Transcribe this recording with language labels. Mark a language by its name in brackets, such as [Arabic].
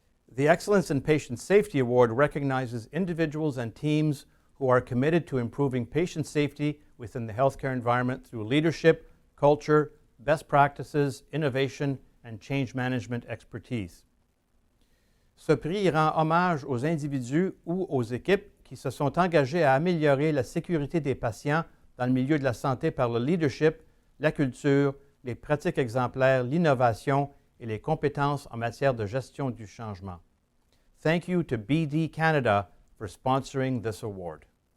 [English] The Excellence in Patient Safety Award recognizes individuals and teams who are committed to improving patient safety within the healthcare environment through leadership, culture, best practices, innovation, and change management expertise. [French] Ce prix rend hommage aux individus ou aux équipes qui se sont engagés à améliorer la sécurité des patients dans le milieu de la santé par le leadership, la culture, les pratiques exemplaires, l'innovation et les compétences en matière de gestion du changement. [English] Thank you to BD Canada for sponsoring this award.